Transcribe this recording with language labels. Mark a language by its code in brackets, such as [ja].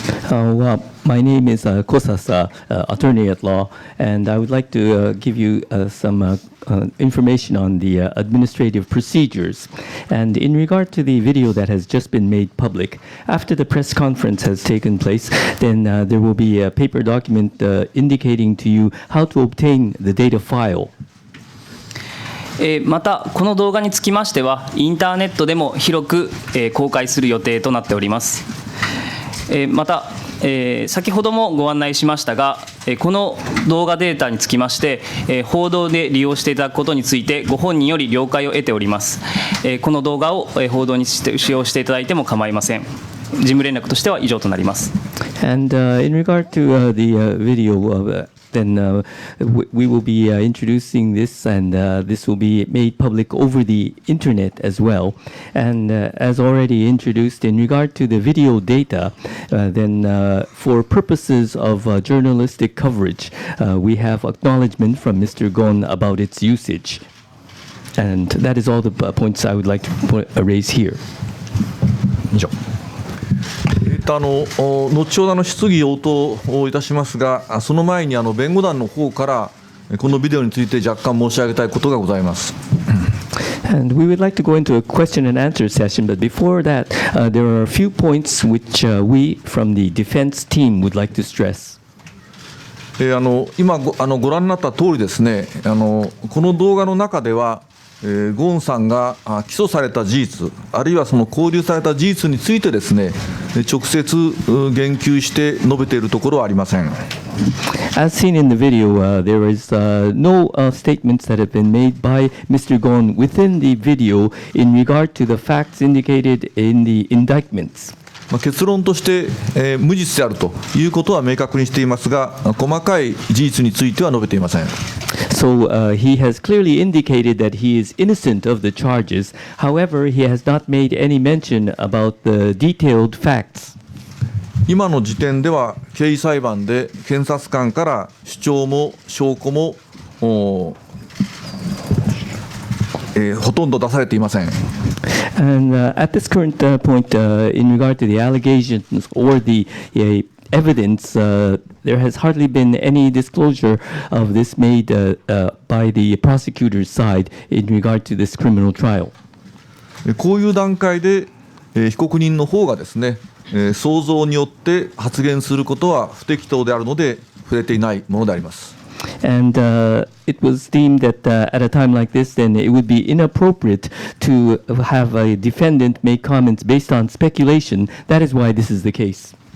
[en] Well, my name is Kosasa, attorney at law, and I would like to give you some information on the administrative procedures. And in regard to the video that has just been made public, after the press conference has taken place, then there will be a paper document indicating to you how to obtain the data file. [ja] またこの動画につきましてはインターネットでも広く公開する予定となっております。また先ほどもご案内しましたが、この動画データにつきまして、報道で利用していただくことについてご本人より了解を得ております。この動画を報道に使用していただいても構いません。事務連絡としては以上となります。 [en] And in regard to the video, then we will be introducing this, and this will be made public over the internet as well. And as already introduced, in regard to the video data, then for purposes of journalistic coverage, we have acknowledgement from Mr. Gon about its usage. And that is all the points I would like to raise here. [ja] 以上。後ほど質疑応答をいたしますが、その前に弁護団の方からこのビデオについて若干申し上げたいことがございます。 [en] And we would like to go into a question and answer session, but before that, there are a few points which we from the defense team would like to stress. [ja] 今ご覧になった通りですね、この動画の中ではゴーンさんが起訴された事実、あるいはその勾留された事実についてですね、直接言及して述べているところはありません。 [en] As seen in the video, there is no statements that have been made by Mr. Gon within the video in regard to the facts indicated in the indictments. [ja] 結論として、無実であるということは明確にしていますが、細かい事実については述べていません。 [en] So he has clearly indicated that he is innocent of the charges. However, he has not made any mention about the detailed facts. [ja] 今の時点では刑事裁判で検察官から主張も証拠もほとんど出されていません。 [en] And at this current point, in regard to the allegations or the evidence, there has hardly been any disclosure of this made by the prosecutor's side in regard to this criminal trial. [ja] こういう段階で被告人の方がですね、想像によって発言することは不適当であるので触れていないものであります。 [en] And it was deemed that at a time like this, then it would be inappropriate to have a defendant make comments based on speculation. That is why this is the case.